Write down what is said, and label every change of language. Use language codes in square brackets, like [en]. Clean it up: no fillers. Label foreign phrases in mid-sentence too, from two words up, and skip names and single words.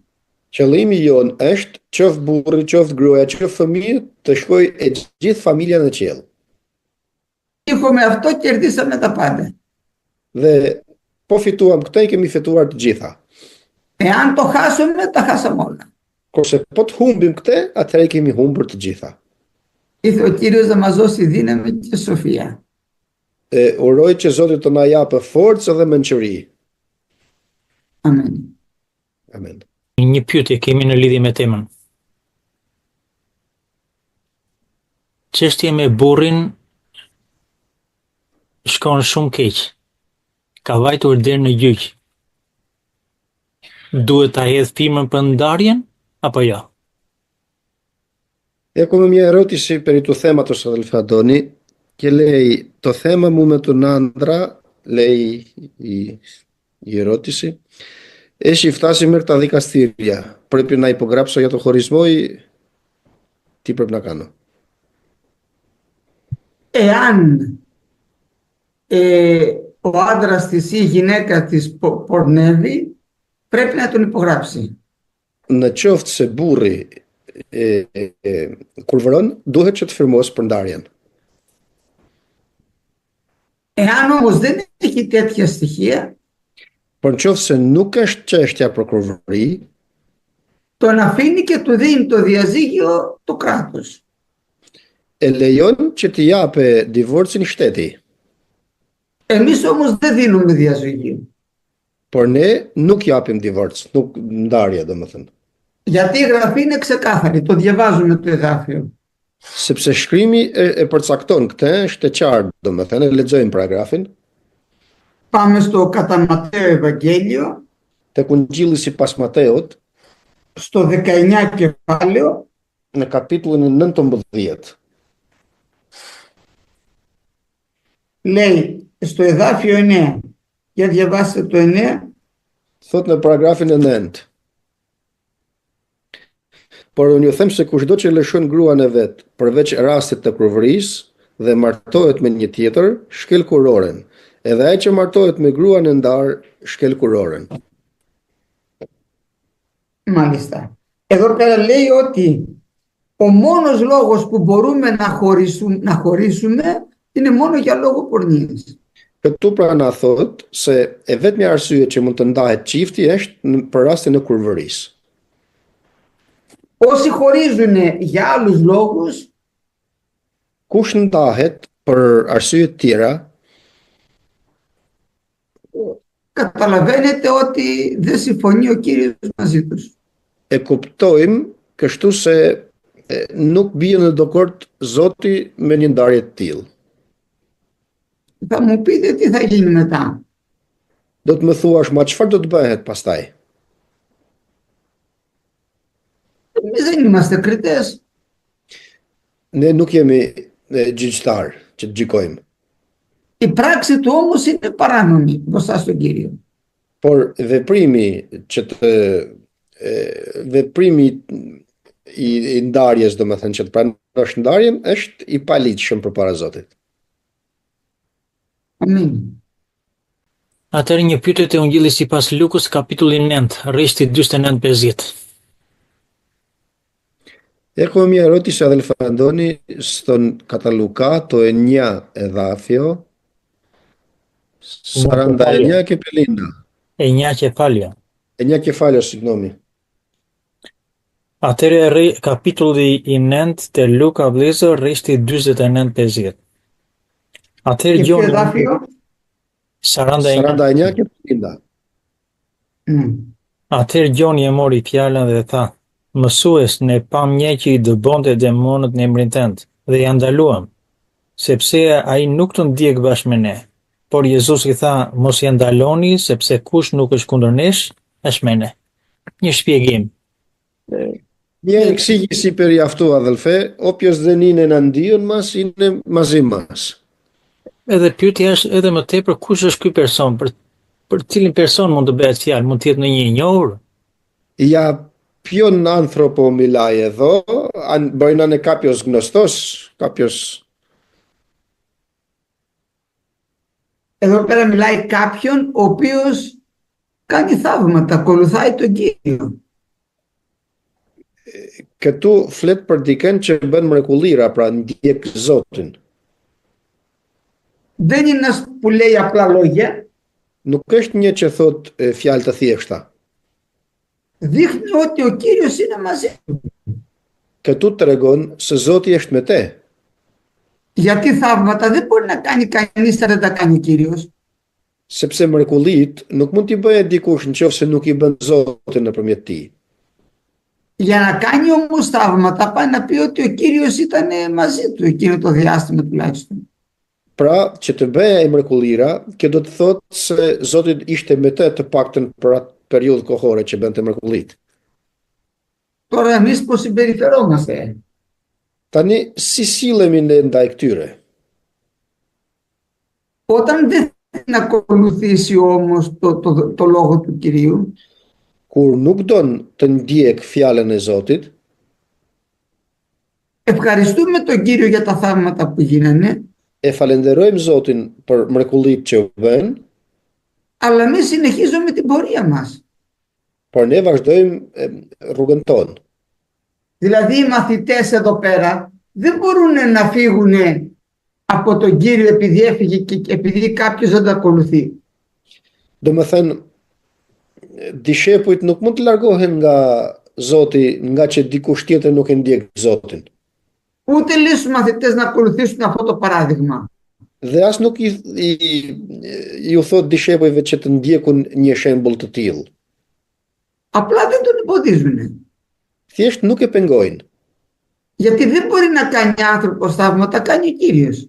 [sq] Qëllimi jon është qoftë burri, qoftë gruaja, qoftë fëmijët të shkojë e gjithë familja në qiell. [el] Έχουμε αυτό, κερδίσαμε τα πάντα. [sq] Dhe po fituam këtë, i kemi fituar të gjitha. [el] Εάν το χάσουμε, τα χάσαμε όλα. [sq] Kurse po të humbim këtë, atëherë i kemi humbur të gjitha. [el] Ήθελε ο Κύριος να μας δώσει δύναμη και σοφία. [sq] Uroj që Zoti të na japë forcë dhe mençuri. Amen. Amen. Një pyetje kemi në lidhje me temën. Çështja me burrin shkon shumë keq. Ka vajtur deri në gjyq. Duhet ta hedh firmën për ndarjen apo jo? [el] Come μια ερώτηση περί του θέματος, αδελφέ Αντώνη, και λέει το θέμα μου με τον άντρα, λέει η ερώτηση, έχει φτάσει μέχρι τα δικαστήρια. Πρέπει να υπογράψω για το χωρισμό ή τι πρέπει να κάνω? Εάν ο άντρας της ή η γυναίκα της πορνεύει, πρέπει να τον υπογράψει. [sq] Në qoftë se burri kur vëron, duhet që të firmos për ndarjen. [el] Εάν όμως δεν έχει τέτοια στοιχεία, [sq] Por në qoftë se nuk është çështja për kurvëri, [el] τον αφήνει και του δίνει το διαζύγιο το κράτος. [sq] e lejon që t'i japë divorcin shteti. [el] Εμείς όμως δεν δίνουμε διαζύγιο. [sq] Por ne nuk japim divorc, nuk ndarje domethënë. [el] Γιατί η γραφή είναι ξεκάθαρη, το διαβάζουμε το εδάφιο. [sq] Sepse shkrimi e përcakton këtë, është e qartë domethënë, e lexojmë paragrafin. [el] Πάμε στο κατά Ματθαίο Ευαγγέλιο, [sq] Tek Ungjilli sipas Mateut, [el] στο 19 κεφάλαιο, [sq] në kapitullin 19. [el] λέει στο εδάφιο 9, για διαβάστε το 9, [sq] Thot në paragrafin e 9. Por unë ju them se kushdo që lëshon gruan e vet përveç rastit të kurvërisë dhe martohet me një tjetër, shkel kuroren. Edhe ai që martohet me gruan e ndar, shkel kuroren. [el] μάλιστα. Εδώ πέρα λέει ότι ο μόνος λόγος που μπορούμε να χωρίσουμε είναι μόνο για λόγο πορνείας. [sq] Këtu pra na thot se e vetmja arsye që mund të ndahet çifti është për rastin e kurvërisë. [el] Όσοι χωρίζουν για άλλους λόγους, [sq] Kush ndahet për arsye të tjera, [el] καταλαβαίνετε ότι δεν συμφωνεί ο Κύριος μαζί τους. [sq] e kuptojmë kështu se nuk bie në dakord Zoti me një ndarje të tillë. [el] Θα μου πείτε τι θα γίνει μετά. [sq] Do të më thuash, ma çfarë do të bëhet pastaj? [el] Εμείς δεν είμαστε κριτές. [sq] Ne nuk jemi gjyqtar që të gjykojmë, [el] Η πράξη του όμως είναι παράνομη μπροστά στον Κύριο. [sq] por veprimi i ndarjes, domethënë që të pranosh ndarjen, është i paligjshëm përpara Zotit. Amin. Atëherë një pyetje te Ungjilli sipas Lukës kapitulli 9, rreshti 49-50. [el] Έχω μια ερώτηση αδελφαντώνη στον κατά Λουκά το 9 εδάφιο 49 και 50. 9 kefalja. 9 κεφάλαιο, συγγνώμη. [sq] Atëherë kapitulli i 9 te Luka vëllezër rreshti 49-50. Atëherë [el] Και ποιο [sq] Gjoni [el] εδάφιο? 49. 49 και 50. [sq] Atëherë Gjoni e mori fjalën dhe tha: Mësues, ne pam një që i dëbonte demonët në emrin tënd dhe ja ndaluam, sepse ai nuk të ndjek bashkë me ne. Por Jezus i tha: Mos ja ndaloni, sepse kush nuk është kundër nesh, është me ne. Një shpjegim. [el] Μια εξήγηση περί αυτού, αδελφέ, όποιος δεν είναι εναντίον μας, είναι μαζί μας. [sq] Edhe pyetja është edhe më tepër kush është ky person, për cilin person mund të bëhet fjalë, mund të jetë në një i njohur? [el] Για ποιον άνθρωπο μιλάει εδώ, αν μπορεί να είναι κάποιος γνωστός, κάποιος... Εδώ πέρα μιλάει κάποιον ο οποίος κάνει θαύματα, ακολουθάει τον Κύριο. [sq] Këtu flet për dikën që bën mrekullira, pra ndjek Zotin. [el] Δεν είναι ένας που λέει απλά λόγια. [sq] Nuk është një që thot fjalë të thjeshta. [el] Δείχνει ότι ο Κύριος είναι μαζί του. [sq] Këtu tregon se Zoti është me te. [el] Γιατί θαύματα δεν μπορεί να κάνει κανείς αν δεν τα κάνει ο Κύριος. [sq] Sepse mrekullit nuk mund t'i bëjë dikush nëse nuk i bën Zoti nëpërmjet tij. [el] Για να κάνει όμως θαύματα πάει να πει ότι ο Κύριος ήταν μαζί του εκείνο το διάστημα τουλάχιστον. [sq] Pra, që të bëjë ai mrekullira, kjo do të thotë se Zoti ishte me te të paktën për atë periudhë kohore që bënte mrekullit. [el] Τώρα εμείς πώς συμπεριφερόμαστε? [sq] Tani, si sillemi ne ndaj këtyre? [el] Όταν δεν θέλει να ακολουθήσει όμως το λόγο του Κυρίου, [sq] Kur nuk don të ndjek fjalën e Zotit, [el] ευχαριστούμε τον Κύριο για τα θαύματα που γίνανε, [sq] e falenderojmë Zotin për mrekullitë që u bën, [el] αλλά εμείς συνεχίζουμε την πορεία μας. [sq] por ne vazhdojmë rrugën tonë. [el] Δηλαδή οι μαθητές εδώ πέρα δεν μπορούν να φύγουν από τον Κύριο επειδή έφυγε και επειδή κάποιος δεν το ακολουθεί. [sq] Domethënë, dishepujt nuk mund të largohen nga Zoti nga që dikush tjetër nuk e ndjek Zotin. [el] Ούτε λέει στους μαθητές να ακολουθήσουν αυτό το παράδειγμα. [sq] Dhe as nuk ju thot dishepujve që të ndjekun një shembull të tillë. [el] Απλά δεν τον εμποδίζουν. [sq] Thjesht nuk e pengojnë, [el] Γιατί δεν μπορεί να κάνει άνθρωπος θαύματα, κάνει ο Κύριος.